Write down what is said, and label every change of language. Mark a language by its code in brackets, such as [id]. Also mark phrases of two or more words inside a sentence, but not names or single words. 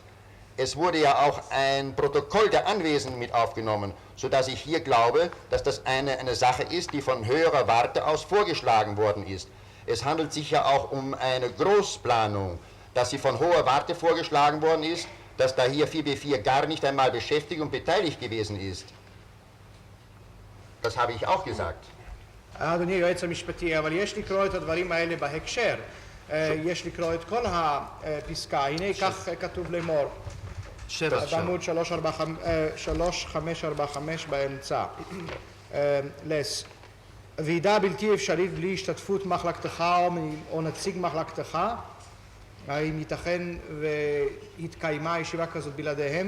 [de] Es wurde ja auch ein Protokoll der Anwesenden mit aufgenommen, sodass ich hier glaube, dass das eine Sache ist, die von höherer Warte aus vorgeschlagen worden ist. Es handelt sich ja auch um eine Großplanung, dass sie von hoher Warte vorgeschlagen worden ist, dass da hier 4B4 gar nicht einmal beschäftigt und beteiligt gewesen ist. Das habe ich auch gesagt. [he] אדוני היועץ המשפטי, אבל יש לקרוא את הדברים האלה בהקשר. יש לקרוא את כל הפסקה. הנה כך כתוב לאמור. בעמוד 3545 באמצע. לס. ועידה בלתי אפשרית בלי השתתפות מחלקתך או נציג מחלקתך, האם ייתכן והתקיימה ישיבה כזאת בלעדיהם?